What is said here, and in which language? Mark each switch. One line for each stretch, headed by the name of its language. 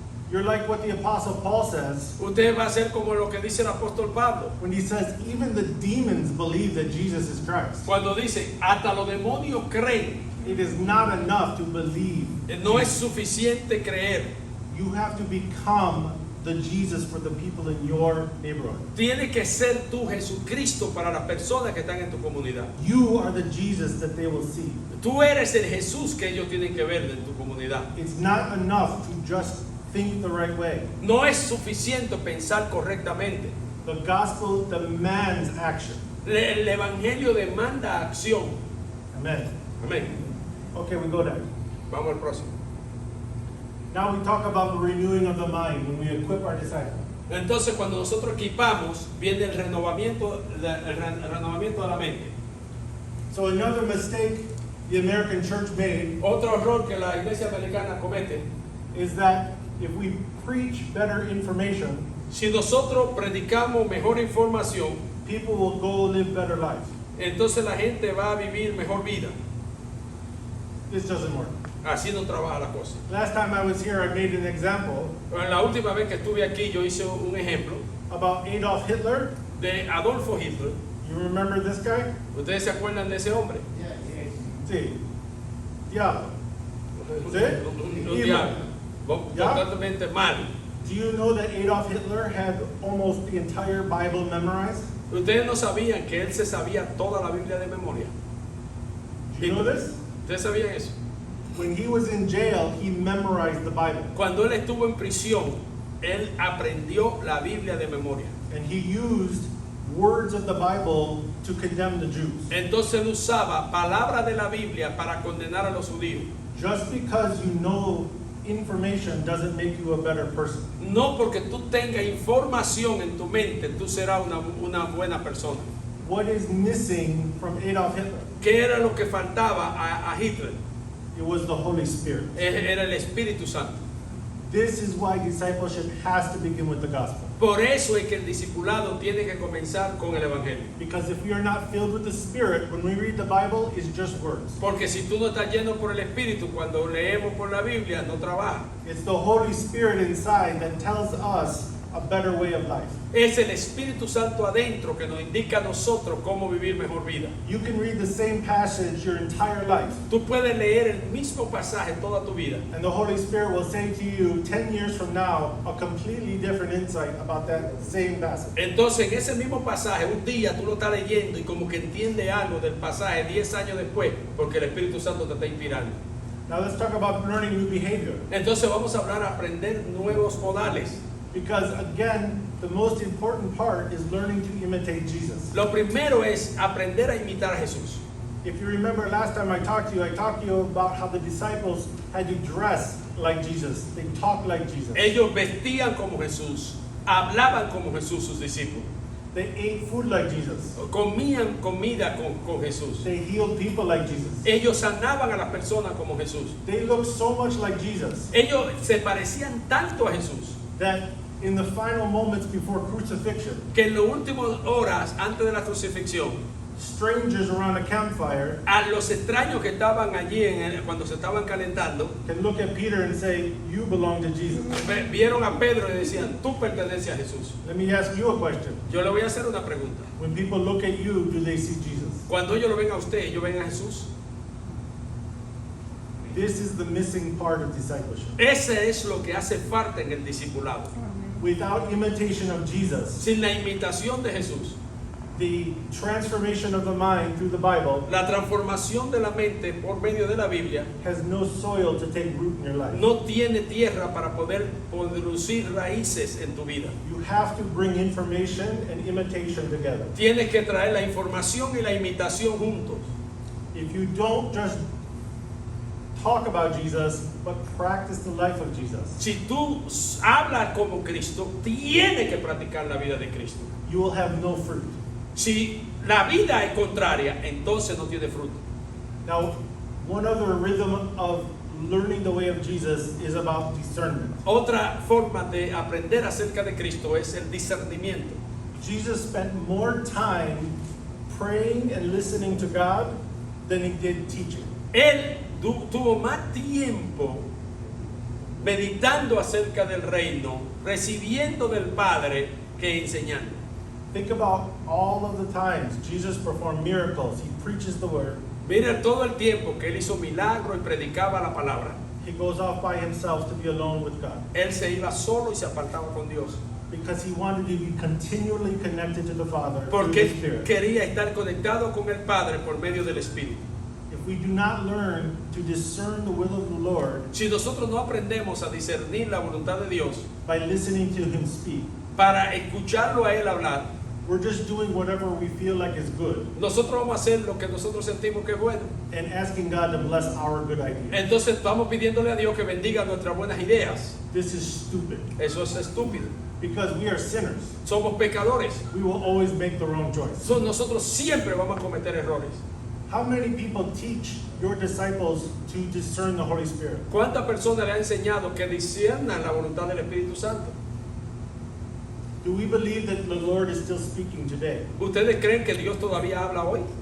English: you're like what the apostle Paul says
Spanish: usted va a ser como lo que dice el apóstol Pablo.
English: when he says even the demons believe that Jesus is Christ.
Spanish: Cuando dice, hasta los demonios creen.
English: It is not enough to believe.
Spanish: No es suficiente creer.
English: You have to become the Jesus for the people in your neighborhood.
Spanish: Tiene que ser tú Jesucristo para las personas que están en tu comunidad.
English: You are the Jesus that they will see.
Spanish: Tú eres el Jesús que ellos tienen que ver en tu comunidad.
English: It's not enough to just think the right way.
Spanish: No es suficiente pensar correctamente.
English: The gospel demands action.
Spanish: El evangelio demanda acción.
English: Amen.
Spanish: Amén.
English: Okay, we go there.
Spanish: Vamos al próximo.
English: Now we talk about the renewing of the mind when we equip our disciples.
Spanish: Entonces cuando nosotros equipamos, viene el renovamiento de la mente.
English: So another mistake the American church made
Spanish: Otro error que la iglesia americana comete,
English: is that if we preach better information,
Spanish: si nosotros predicamos mejor información,
English: people will go live better lives.
Spanish: entonces la gente va a vivir mejor vida.
English: This doesn't work.
Spanish: Así no trabaja la cosa.
English: Last time I was here, I made an example
Spanish: La última vez que estuve aquí, yo hice un ejemplo
English: about Adolf Hitler.
Spanish: de Adolfo Hitler.
English: You remember this guy?
Spanish: ¿Ustedes se acuerdan de ese hombre? Sí. Diablo. ¿Sí? Un
English: Evil.
Spanish: diablo. Ya. Totalmente mal.
English: Do you know that Adolf Hitler had almost the entire Bible memorized?
Spanish: Ustedes no sabían que él se sabía toda la Biblia de memoria.
English: Do you know this?
Spanish: ¿Ustedes sabían eso?
English: When he was in jail, he memorized the Bible.
Spanish: Cuando él estuvo en prisión, él aprendió la Biblia de memoria.
English: And he used words of the Bible to condemn the Jews.
Spanish: Entonces él usaba palabras de la Biblia para condenar a los judíos.
English: Just because you know information doesn't make you a better person.
Spanish: No porque tú tengas información en tu mente, tú serás una buena persona.
English: What is missing from Adolf Hitler?
Spanish: ¿Qué era lo que faltaba a Hitler?
English: It was the Holy Spirit.
Spanish: Era el Espíritu Santo.
English: This is why discipleship has to begin with the gospel.
Spanish: Por eso es que el discipulado tiene que comenzar con el Evangelio.
English: Because if we are not filled with the Spirit, when we read the Bible, it's just words.
Spanish: Porque si tú no estás lleno por el Espíritu, cuando leemos por la Biblia, no trabaja.
English: It's the Holy Spirit inside that tells us a better way of life.
Spanish: Es el Espíritu Santo adentro que nos indica a nosotros cómo vivir mejor vida.
English: You can read the same passage your entire life,
Spanish: Tú puedes leer el mismo pasaje toda tu vida
English: and the Holy Spirit will say to you 10 years from now a completely different insight about that same passage.
Spanish: Entonces, en ese mismo pasaje, un día tú lo estás leyendo y como que entiende algo del pasaje 10 años después, porque el Espíritu Santo te está inspirando.
English: Now let's talk about learning new behavior.
Spanish: Entonces vamos a hablar, a aprender nuevos modales.
English: Because again, the most important part is learning to imitate Jesus.
Spanish: Lo primero es aprender a imitar a Jesús.
English: If you remember last time I talked to you about how the disciples had to dress like Jesus. They talked like Jesus.
Spanish: Ellos vestían como Jesús, hablaban como Jesús, sus discípulos.
English: They ate food like Jesus.
Spanish: Comían comida con Jesús.
English: They healed people like Jesus.
Spanish: Ellos sanaban a las personas como Jesús.
English: They looked so much like Jesus
Spanish: Ellos se parecían tanto a Jesús
English: that in the final moments before crucifixion,
Spanish: que en las últimas horas antes de la crucifixión,
English: strangers around a campfire
Spanish: a los extraños que estaban allí cuando se estaban calentando,
English: can look at Peter and say, "You belong to Jesus."
Spanish: vieron a Pedro y decían, tú perteneces a Jesús.
English: Let me ask you a question.
Spanish: Yo le voy a hacer una pregunta.
English: When people look at you, do they see Jesus?
Spanish: Cuando ellos lo ven a usted, ellos ven a Jesús.
English: This is the missing part of discipleship.
Spanish: Ese es lo que hace falta en el discipulado.
English: Without imitation of Jesus,
Spanish: Sin la imitación de Jesús,
English: the transformation of the mind through the Bible
Spanish: la transformación de la mente por medio de la Biblia
English: has no soil to take root in your life.
Spanish: no tiene tierra para poder producir raíces en tu vida.
English: You have to bring information and imitation together.
Spanish: Tienes que traer la información y la imitación juntos.
English: If you don't just talk about Jesus, but practice the life of Jesus,
Spanish: Si tú hablas como Cristo, tienes que practicar la vida de Cristo.
English: you will have no fruit.
Spanish: Si la vida es contraria, entonces no tiene fruto.
English: Now, one other rhythm of learning the way of Jesus is about discernment.
Spanish: Otra forma de aprender acerca de Cristo es el discernimiento.
English: Jesus spent more time praying and listening to God than he did teaching.
Spanish: Él tuvo más tiempo meditando acerca del reino, recibiendo del Padre, que enseñando.
English: Think about all of the times Jesus performed miracles. He preaches the word.
Spanish: Mira todo el tiempo que él hizo milagros y predicaba la palabra.
English: He goes off by himself to be alone with God
Spanish: Él se iba solo y se apartaba con Dios.
English: because he wanted to be continually connected to the Father through
Spanish: Porque
English: the
Spanish: él
English: Spirit.
Spanish: quería estar conectado con el Padre por medio del Espíritu.
English: If we do not learn to discern the will of the Lord
Spanish: Si nosotros no aprendemos a discernir la voluntad de Dios
English: by listening to him speak,
Spanish: para escucharlo a él hablar,
English: we're just doing whatever we feel like is good
Spanish: nosotros vamos a hacer lo que nosotros sentimos que es bueno.
English: and asking God to bless our good ideas.
Spanish: Entonces estamos pidiéndole a Dios que bendiga nuestras buenas ideas.
English: This is stupid
Spanish: Eso es estúpido.
English: because we are sinners.
Spanish: Somos pecadores.
English: We will always make the wrong choice.
Spanish: Nosotros siempre vamos a cometer errores.
English: How many people teach your disciples to discern the Holy Spirit?
Spanish: ¿Cuántas personas le han enseñado que disciernan la voluntad del Espíritu Santo?
English: Do we believe that the Lord is still speaking today?
Spanish: ¿Ustedes creen que Dios todavía habla hoy?